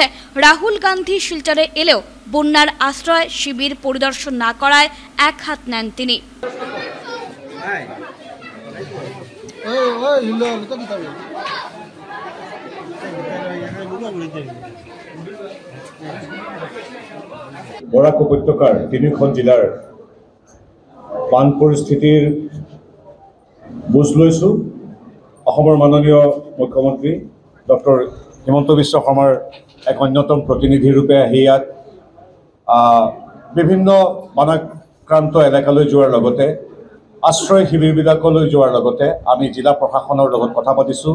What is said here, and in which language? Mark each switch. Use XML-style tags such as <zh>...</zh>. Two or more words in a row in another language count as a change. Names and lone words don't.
<bn>রাহুল গান্ধী শিলচরে এলেও বন্যার আশ্রয় শিবির পরিদর্শন না করায় এক হাত নেন তিনি।</bn> <as>বরাক উপত্যকার তিনিখন জিলাৰ বান পৰিস্থিতিৰ বুজ লৈছোঁ। অসমৰ মাননীয় মুখ্যমন্ত্ৰী ডক্টৰ হিমন্ত বিশ্ব শৰ্মাৰ এক অন্যতম প্ৰতিনিধি ৰূপে আহি ইয়াত বিভিন্ন বানাক্ৰান্ত এলেকালৈ যোৱাৰ লগতে আশ্ৰয় শিবিৰবিলাকলৈ যোৱাৰ লগতে আমি জিলা প্ৰশাসনৰ লগত কথা পাতিছোঁ।</as>